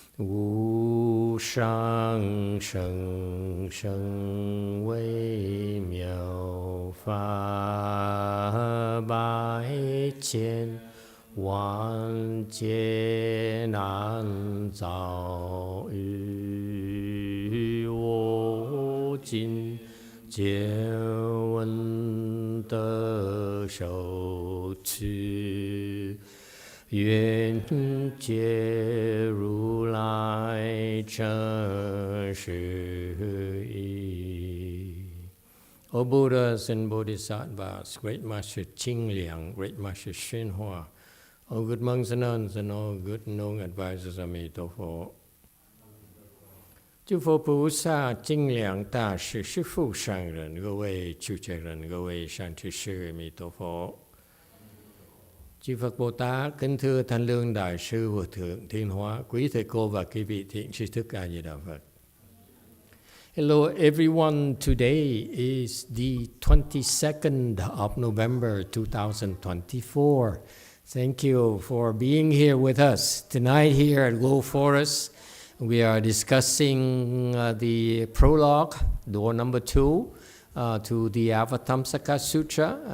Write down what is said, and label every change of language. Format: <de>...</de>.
<zh>Wu shang sheng sheng wei miao fa bai qian, 万劫难遭遇，我今见闻得受持，愿解如来真实义。</zh> <en>O Buddhas and Bodhisattvas, Great Master Ching Liang, Great Master YongHua, all good monks and nuns, and all good known advisors of Emitofuo.</en> <zh>诸佛菩萨、精良大师、师父上人、各位出家人、各位善知识、阿弥陀佛。</zh> <vi>Chư Phật Bồ Tát, kính thưa Thanh Lương Đại sư Hòa thượng Thiên Hóa, quý thầy cô và quý vị thiện tri thức A Di Đà Phật.</vi> <en>Hello everyone, today is the 22nd of November 2024. Thank you for being here with us. Tonight here at Go Forest, we are discussing the prologue, door number 2, to the Avatamsaka Sutra.</en>